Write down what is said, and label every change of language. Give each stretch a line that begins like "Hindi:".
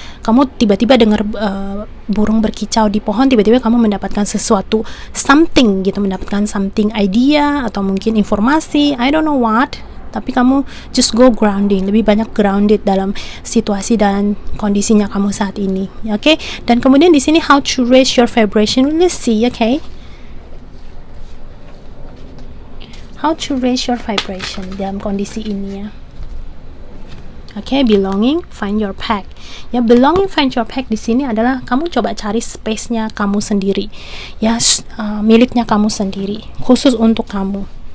Indonesian: Kamu tiba-tiba dengar burung berkicau di pohon, tiba-tiba kamu mendapatkan sesuatu, something gitu, mendapatkan something idea atau mungkin informasi,
English: I don't know what.
Indonesian: Tapi kamu
English: just go grounding,
Indonesian: lebih banyak grounded dalam situasi dan kondisinya kamu saat ini, oke?
English: Okay?
Indonesian: Dan kemudian di sini
English: how to raise your vibration, let's see, okay? How to raise your vibration
Indonesian: dalam kondisi ini ya.
English: Oke, belonging, find your pack.
Indonesian: Ya, belonging,
English: find your pack
Indonesian: di sini adalah kamu coba cari space-nya kamu sendiri. Ya, miliknya kamu sendiri, khusus untuk kamu.